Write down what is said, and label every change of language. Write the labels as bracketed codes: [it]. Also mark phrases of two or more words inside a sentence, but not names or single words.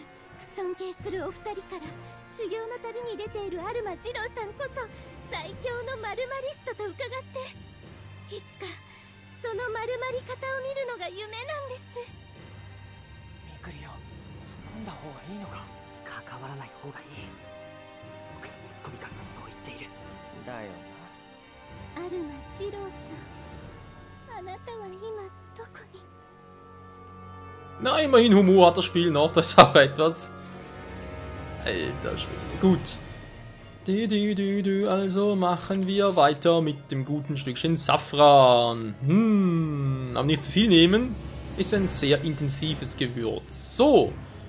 [ja] 尊敬するお二人から修行の旅に出ているアルマ二郎さんこそ最強の丸まりストと伺っていつかその丸まり方を見るのが夢なんです。ミクリオ、突っ込んだ方がいいのか？関わらない方がいい。僕のツッコミ感がそう言っている。だよな。アルマ二郎さん、あなたは今どこに？ [de] Na, immerhin Humor hat das Spiel noch, das ist auch etwas. Alter Schwede. Gut. Also machen wir weiter mit dem guten Stückchen Safran. Aber nicht zu viel nehmen. Ist ein sehr intensives Gewürz.